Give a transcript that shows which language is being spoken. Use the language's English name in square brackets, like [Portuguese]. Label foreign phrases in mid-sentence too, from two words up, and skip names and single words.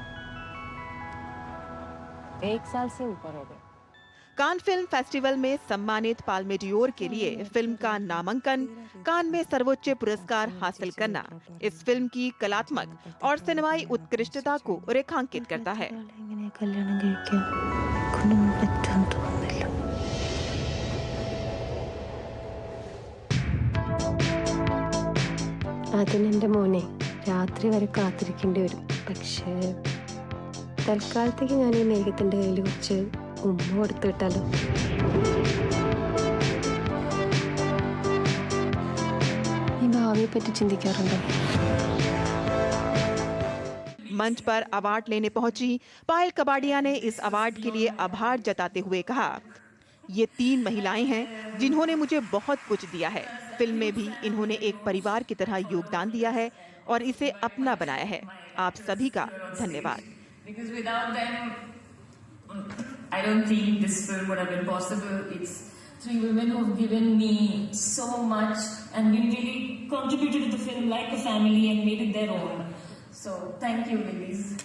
[Hindi] 1 साल से ऊपर हो गया। कान फिल्म फेस्टिवल में सम्मानित पाल्मे डियोर के लिए फिल्म का नामांकन, कान में सर्वोच्च पुरस्कार हासिल करना इस फिल्म की कलात्मक और सिनेमाई उत्कृष्टता को रेखांकित करता है। [Malayalam] അതിനെന്റെ മോനെ രാത്രി വരെ കാത്തിരിക്കേണ്ടി വരും. പക്ഷേ തൽക്കാലത്തേക്ക് ഞാൻ ഈ മേഘത്തിന്റെ കയ്യിൽ വെച്ച് ഉമ്മ കൊടുത്തു വിട്ടാലോ? ഈ ഭാവിയെ പറ്റി ചിന്തിക്കാറുണ്ടോ? [Hindi] मंच पर अवार्ड लेने पहुंची पायल कपाडिया ने इस अवार्ड के लिए आभार जताते हुए कहा, ये 3 महिलाएं हैं जिन्होंने मुझे बहुत कुछ दिया है। फिल्म में भी इन्होंने एक परिवार की तरह योगदान दिया है और इसे अपना बनाया है। आप सभी का धन्यवाद। [English] I don't think this film would have been possible. It's 3 women who have given me so much and they really contributed to the film like a family and made it their own. So thank you, ladies.